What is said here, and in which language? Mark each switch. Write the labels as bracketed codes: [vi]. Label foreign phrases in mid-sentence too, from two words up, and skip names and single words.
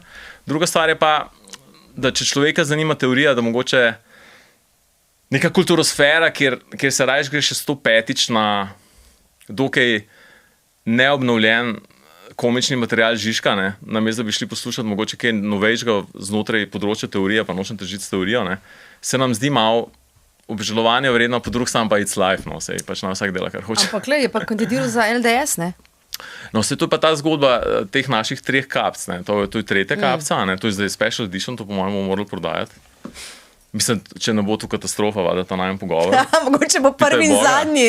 [sl] Druga stvar je pa, da če človeka zanima teorija, da mogoče neka kulturosfera, kjer se rajš gre še 105-ič na dokaj neobnovljen komični material Žižka, ne, namesto da bi šli poslušati mogoče kaj novejšega znotraj področja teorije, pa nočem težiti s teorijo, ne, se nam zdi malo obžalovanja vredno, po drug sam pa [en] it's life, [sl] no, sej pač na vsak dela, kar hoče. Ampak je pa kandidiral za LDS, ne? No, se to je pa ta zgodba teh naših 3 kapc, ne, to je tretja kapca, ne, to je zdaj [en] special edition, [sl] to po mojem bomo morali prodajati. Mislim, če ne bo tu katastrofa, da ta najem pogovor. Ja, mogoče bo prvi in zadnji.